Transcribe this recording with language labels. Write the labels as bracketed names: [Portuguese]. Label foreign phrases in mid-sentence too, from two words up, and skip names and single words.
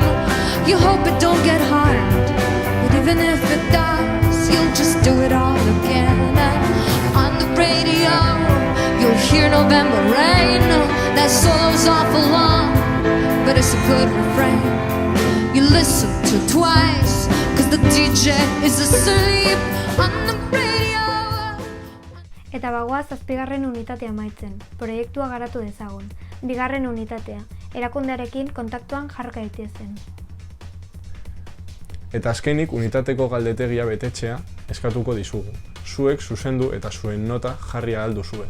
[English] You hope it don't get harmed, but even if it does, you'll just do it all again. And on the radio, you'll hear November Rain. That solo's awful long, but it's a good refrain. You listen to it twice, cause the DJ is asleep on the radio. [Basque] Eta bagoaz zazpigarren unitatea maitzen, proiektua garatu dezagun. Bigarren unitatea, erakundearekin kontaktuan jarka daitezen. Eta azkenik unitateko galdetegia betetzea eskatuko dizugu. Zuek zuzendu eta zuen nota jarri ahal duzue.